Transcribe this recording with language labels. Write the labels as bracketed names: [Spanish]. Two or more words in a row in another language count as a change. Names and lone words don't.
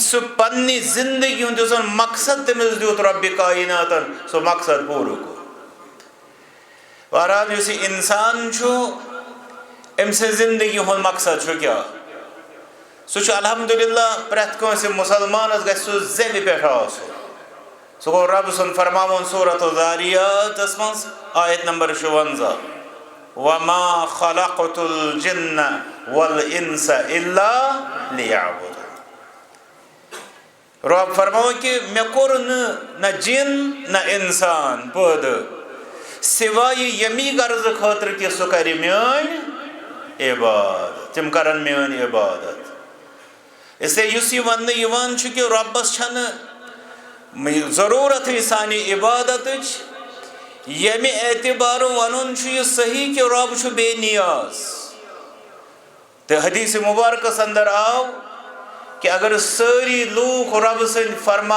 [Kashmiri] سُہ پننہِ زندگی ہُنٛد یُس زن مقصد تٔمِس دیُت رۄبِ کایناتن سُہ مقصد پوٗرٕ کوٚر بہرحال یُس یہِ انسان چھُ أمۍ سٕنٛزِ زندگی ہُنٛد مقصد چھُ کیٛاہ سُہ چھُ الحمدُاللہ پرٛٮ۪تھ کٲنٛسہِ مُسلمانس گژھِ سُہ زٮ۪وِ پٮ۪ٹھ آسُن سُہ گوٚو رۄبہٕ سُنٛد فرماوُن سورۃ الذاریاتس منٛز آیت نمبر 56 [Arabic] وَمَا خَلَقْتُ الْجِنَّ وَالْإِنسَ إِلَّا لِيَعْبُدُونِ [Kashmiri] رۄب فرماوان کہِ مےٚ کوٚر نہ جِن نہ انسان پٲدٕ سِوایہِ ییٚمی غرضہٕ خٲطرٕ کہِ سُہ کرِ میٲنۍ عبادت تِم کرن میٲنۍ عبادت اسلیے یُس یہِ وننہٕ یِوان چھُ کہِ رۄبس چھنہٕ ضروٗرتھٕے سانہِ عبادتٕچ ییٚمہِ اعتبارٕ ونُن چھُ یہِ صحیح کہِ رۄب چھُ بے نیاز تہٕ حدیٖثِ مُبارکس اندر آو کہ اگر سٲری لوٗکھ رۄبہٕ سٕنٛدۍ فرمان